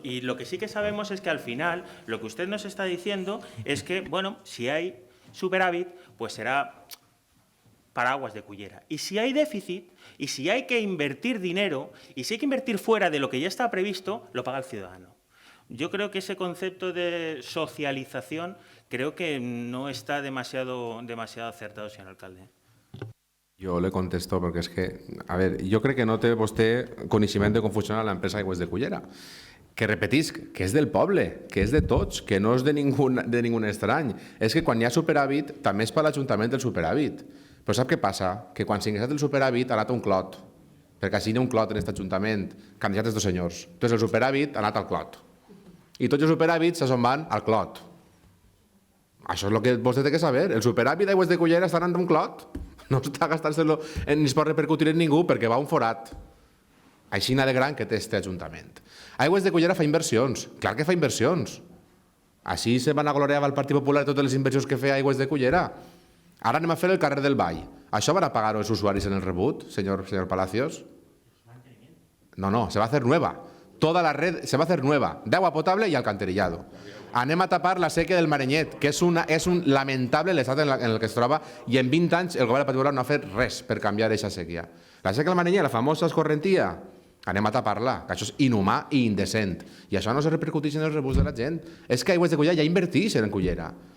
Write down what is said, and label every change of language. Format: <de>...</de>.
<es>Y lo que sí que sabemos es que al final lo que usted nos está diciendo es que, bueno, si hay superávit, pues será para Aguas de Cullera. Y si hay déficit, y si hay que invertir dinero, y si hay que invertir fuera de lo que ya está previsto, lo paga el ciudadano. Yo creo que ese concepto de socialización creo que no está demasiado acertado, señor alcalde.</es> <ca>Jo le contesto perquè és que, a veure, jo crec que no té vostè coneixement de com funciona l'empresa Aigües de Cullera, que repetisc, que és del poble, que és de tots, que no és de ningú estrany. És que quan hi ha superàvit, també és per l'Ajuntament el superàvit. Però sap què passa? Que quan s'ha ingressat el superàvit ha anat a un clot, perquè així hi ha un clot en aquest Ajuntament, que han deixat els 2 senyors. Entonces el superàvit ha anat al clot. I tots els superàvits se'n van al clot. Això és el que vostè té que saber. El superàvit d'Aigües de Cullera està anant a un clot. No està gastant-se-lo ni es pot repercutir en ningú perquè va a un forat. Així de gran que té este Ajuntament. Aigües de Cullera fa inversions. Clar que fa inversions. Així se van a gloriar al Partit Popular totes les inversions que feia Aigües de Cullera. Ara anem a fer el carrer del Vall. Això van a pagar els usuaris en el rebut, señor Palacios?</ca> <es>No, se va a hacer nueva. Toda la red se va a hacer nueva, de agua potable y alcantarillado.</es> <ca>Anem a tapar la sèquia del Marenyet, que és un lamentable l'estat en el que es troba, i en 20 anys el govern del Partit Popular no ha fet res per canviar aquesta sèquia. La sèquia del Marenyet, la famosa escorrentia, anem a tapar-la, que això és inhumà i indecent. I això no se repercuteix en els rebuts de la gent. És que Aigües de Cullera ja inverteix en Cullera.</ca>